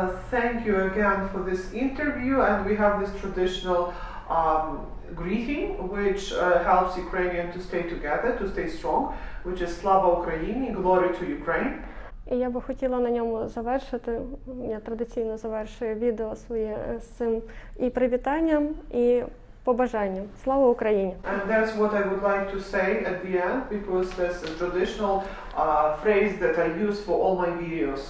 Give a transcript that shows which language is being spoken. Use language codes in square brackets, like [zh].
[en] Thank you again for this interview, and we have this traditional greeting which helps Ukrainians to stay together, to stay strong, which is [uk] Slava Ukraini, [en] glory to Ukraine. [uk] І я би хотіла на ньому завершити, я традиційно завершую відео своє з цим і привітанням, і побажанням. Слава Україні! [en] And that's what I would like to say at the end, because there's a traditional phrase that I use for all my videos.